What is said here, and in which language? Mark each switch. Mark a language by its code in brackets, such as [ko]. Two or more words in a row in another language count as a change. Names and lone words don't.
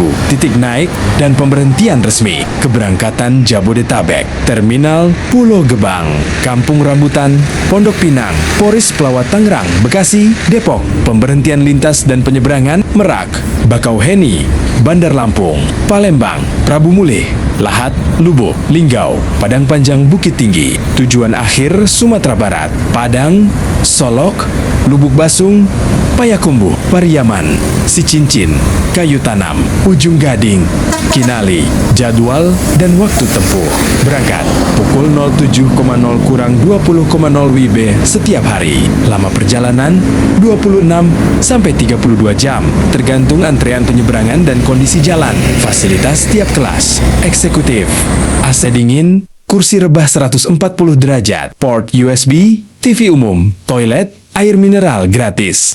[id] Titik naik dan pemberhentian resmi. Keberangkatan Jabodetabek, Terminal Pulau Gebang, Kampung Rambutan, Pondok Pinang, Poris Pelawat Tangerang, Bekasi, Depok. Pemberhentian lintas dan penyeberangan: Merak, Bakauheni, Bandar Lampung, Palembang, Prabu Mulih, Lahat, Lubuk, Linggau, Padang Panjang, Bukit Tinggi. Tujuan akhir Sumatera Barat: Padang, Solok, Lubuk Basung, Payakumbuh, Pariaman, Sicincin, Kayu Tanam, Ujung Gading, Kinali. Jadwal dan waktu tempuh: berangkat pukul 07.0 kurang 20,0 WIB setiap hari. Lama perjalanan 26 sampai 32 jam, tergantung antrean penyeberangan dan kondisi jalan. Fasilitas tiap kelas: eksekutif, AC dingin, kursi rebah 140 derajat, port USB, TV umum, toilet, air mineral gratis.